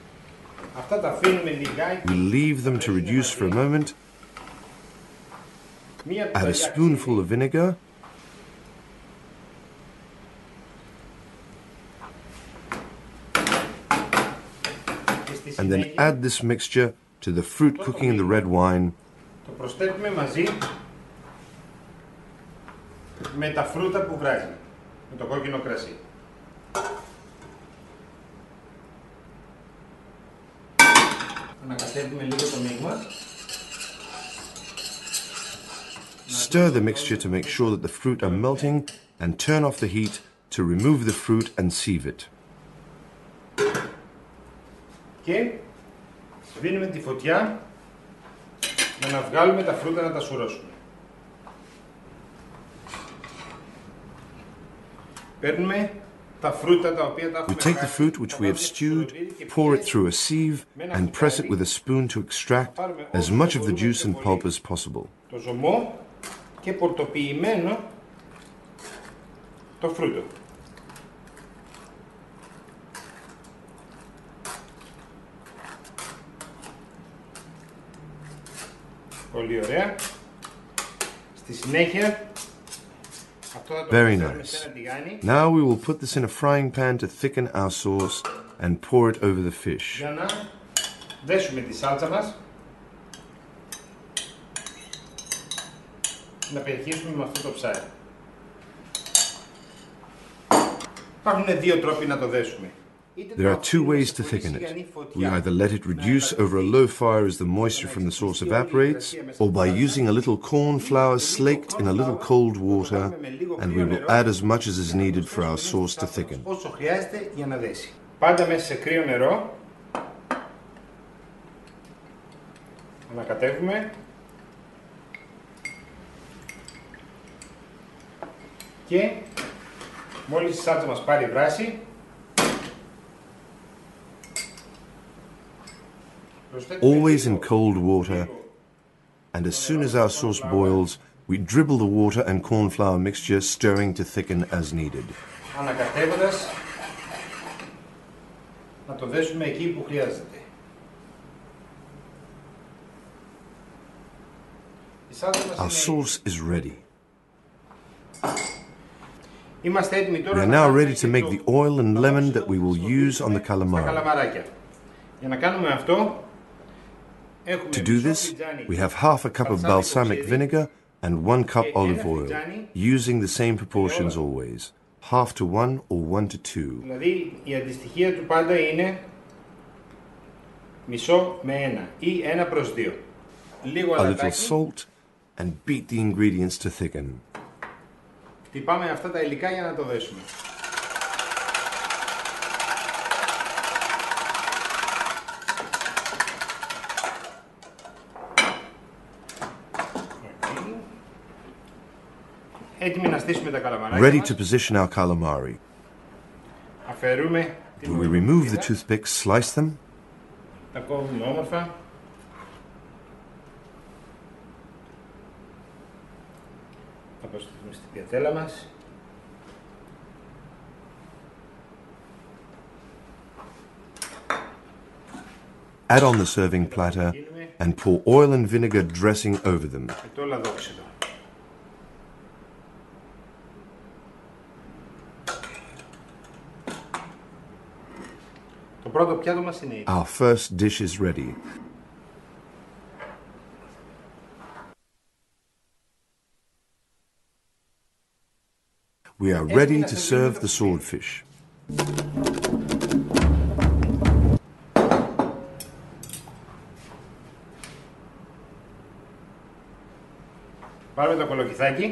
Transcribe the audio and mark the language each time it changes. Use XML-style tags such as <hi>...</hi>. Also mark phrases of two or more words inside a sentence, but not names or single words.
<en>We leave them to reduce for a moment. Add a spoonful of vinegar. And then add this mixture to the fruit cooking in the red wine.</en> <el>Το προσθέτουμε μαζί με τα φρούτα που βράζει, με το κόκκινο κρασί. Ανακατεύουμε λίγο το μείγμα.</el> <en>Stir the mixture to make sure that the fruit are melting and turn off the heat to remove the fruit and sieve it.</en> <el>Και σβήνουμε τη φωτιά για να βγάλουμε τα φρούτα να τα σουρώσουμε. Παίρνουμε τα φρούτα τα οποία τα έχουμε</el> <en>We take the fruit which we have stewed, pour it through a sieve and press it with a spoon to extract as much of the juice and pulp as possible.</en> <el>Το ζωμό και πορτοποιημένο το φρούτο. Πολύ ωραία. Στη συνέχεια αυτό θα το προσθέσουμε σε ένα τηγάνι.</el> <en>Now we will put this in a frying pan to thicken our sauce and pour it over the fish.</en> <el>Για να δέσουμε τη σάλτσα μας. Να περιχύσουμε με αυτό το ψάρι. Υπάρχουν δύο τρόποι να το δέσουμε.</el> <en>There are two ways to thicken it. We either let it reduce over a low fire as the moisture from the sauce evaporates, or by using a little corn flour slaked in a little cold water, and we will add as much as is needed for our sauce to thicken.</en> <el>Όσο χρειάζεται για να δέσει. Πάντα μέσα σε κρύο νερό. Ανακατεύουμε. Και μόλις η σάλτσα μας πάρει βράση,</el> <en>always in cold water, and as soon as our sauce boils, we dribble the water and corn flour mixture, stirring to thicken as needed.</en> <el>Ανακατεύοντας, να το δέσουμε εκεί που χρειάζεται.</el> <en>Our sauce is ready. We are now ready to make the oil and lemon that we will use on the calamari. To do this, we have half a cup of balsamic vinegar and 1 cup olive oil, using the same proportions always, half to 1 or 1 to 2.</en> <el>Δηλαδή η αντιστοιχεία του πάντα είναι μισό με 1 ή 1 προς 2. Λίγο</el> <en>a little salt and beat the ingredients to thicken.</en> <el>Χτυπάμε αυτά τα υλικά για να το δέσουμε. Έτοιμοι να στήσουμε τα καλαμαράκια</el> <en>Ready</en> <el>μας.</el> <en>to position our calamari.</en> <el>Αφαιρούμε την</el> <en>We remove the toothpicks, slice them,</en> <el>τα κόβουμε όμορφα. Θα προσθέσουμε στην πιατέλα μας.</el> <en>add on the serving platter and pour oil and vinegar dressing over them.</en> <el>Και το λαδόξυλο. Το πρώτο πιάτο μας είναι έτοιμο.</el> <en>Our first dish is ready. We are ready to serve the swordfish.</en> <el>Πάρουμε το κολοκυθάκι.</el>